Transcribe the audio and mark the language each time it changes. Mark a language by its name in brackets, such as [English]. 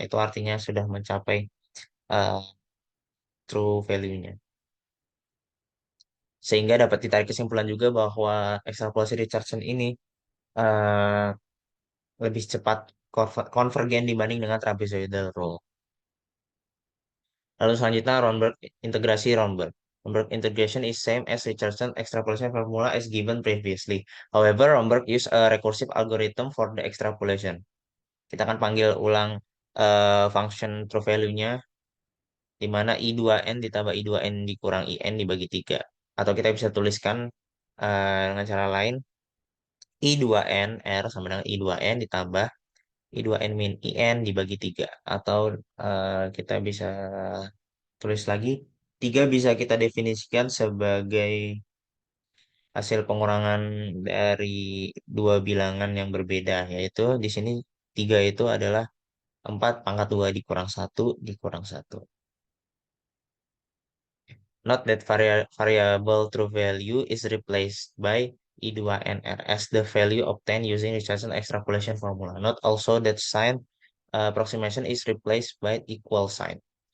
[Indonesian] Itu artinya sudah mencapai uh, true value-nya. Sehingga dapat ditarik kesimpulan juga bahwa ekstrapolasi Richardson ini uh, lebih cepat konvergen dibanding dengan trapezoidal rule. Lalu selanjutnya integrasi Romberg. [English] Romberg integration is same as Richardson extrapolation formula as given previously. However, Romberg use a recursive algorithm for the extrapolation. [Indonesian] Kita akan panggil ulang function true value-nya, di mana I2N ditambah I2N dikurang IN dibagi 3. Atau kita bisa tuliskan dengan cara lain, I2N R sama dengan I2N ditambah I2N min IN dibagi 3. Atau kita bisa tulis lagi, 3 bisa kita definisikan sebagai hasil pengurangan dari dua bilangan yang berbeda, yaitu di sini 3 itu adalah 4 pangkat 2 dikurang satu dikurang satu. [English] Note that variable true value is replaced by I2NR as the value obtained using Richardson extrapolation formula. Note also that sign approximation is replaced by equal sign.